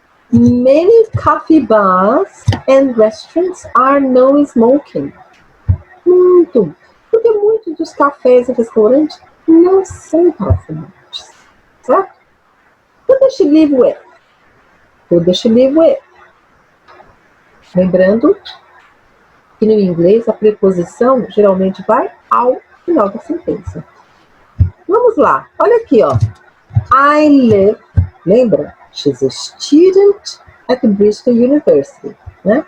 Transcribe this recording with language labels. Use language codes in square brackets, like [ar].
[en] Many coffee bars and restaurants are no smoking. [pt] Porque muitos dos cafés e restaurantes não são para fumantes. Certo? [en] Who does she live with? [pt] Who does she live with? Lembrando que no inglês a preposição geralmente vai ao final da sentença. Vamos lá, olha aqui, ó. [en] I live, [pt] lembra? [en] She's a student at the Bristol University, né?